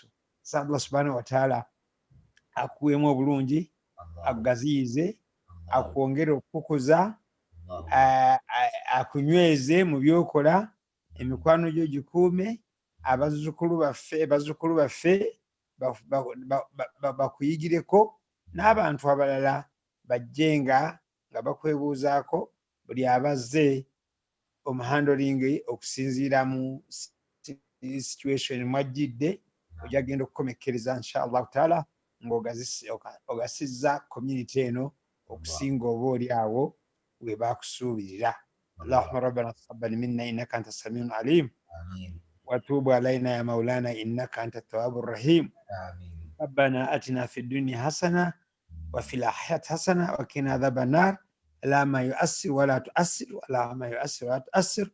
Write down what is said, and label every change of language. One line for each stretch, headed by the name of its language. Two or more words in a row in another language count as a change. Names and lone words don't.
Arabic: الله سبحانه وتعالى
Ganda: akuweemu obulungi, akugaziyize, akwongere okukuza, akunyweze mu byokola, emikwano gyo gikuume, abazzukulu baffe bakuyigireko, n'abantu abalala bajjenga nga bakwebuuzaako buli abazze omuhandoling okusinziira mu situation mwajjidde. Ojja genda okukomekkereza
Arabic: إن شاء الله تعالى
Ganda: ng'ogasizza community eno okusinga oba oli awo we bakusuubirira.
Arabic: اللهم ربنا تقبل منا إنك أنت سميع عليم وتب علينا يا مولانا إنك أنت التواب الرحيم. ربنا آتنا في الدنيا حسنة وفي الآخرة حسنة وقنا عذاب النار. اللهم يؤسر ولا تؤسر، اللهم يؤسر ولا تؤسر.